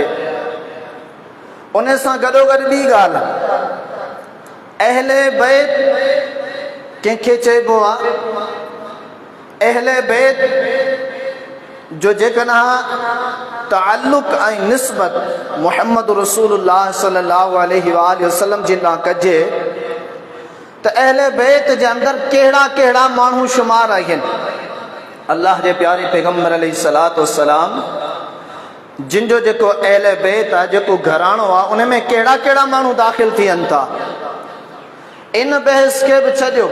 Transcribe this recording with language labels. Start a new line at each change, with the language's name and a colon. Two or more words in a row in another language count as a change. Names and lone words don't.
Sindhi: उन सां गॾोगॾु ॿी ॻाल्हि, अहले बैत कंहिंखे चइबो आहे? अहले बैत जो जेकॾहिं ताल्लुक़ ऐं निस्बत
Arabic: محمد رسول الله صلى الله عليه وسلم
Sindhi: जे लाइ कजे त अहले बैत जे अंदरि कहिड़ा कहिड़ा माण्हू शुमार आहिनि। अल्लाह जे प्यारे पैगम्बर
Arabic: عليه الصلاة والسلام
Sindhi: जिन जो जेको अहले बैत आहे, जेको घराणो आहे, उन में कहिड़ा कहिड़ा माण्हू दाख़िल थियनि था, इन बहस खे बि छॾियो।